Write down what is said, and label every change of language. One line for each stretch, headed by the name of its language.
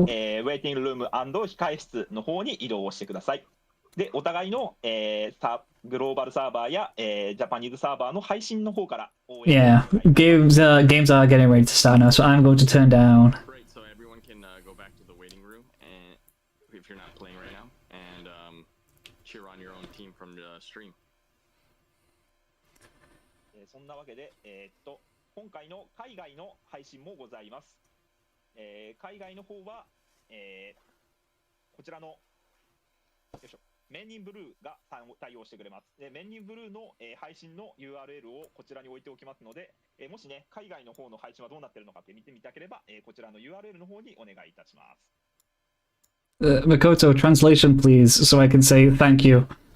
Japanese: ウェイティングルーム&控室の方に移動をしてください。で、お互いの、グローバルサーバーや、ジャパニーズサーバーの配信の方から応援
English: Yeah, games are getting ready to start now, so I'm going to turn down. Great, so everyone can go back to the waiting room, and if you're not playing right now, and cheer on your own team from the stream.
Japanese: そんなわけで、今回の海外の配信もございます。海外の方は、こちらのよいしょ、メンニンブルーが対応してくれます。で、メンニンブルーの、配信の URL をこちらに置いておきますので、もしね、海外の方の配信はどうなっているのかって見てみたければ、こちらの URL の方にお願いいたします。
English: Makoto, translation please, so I can say thank you.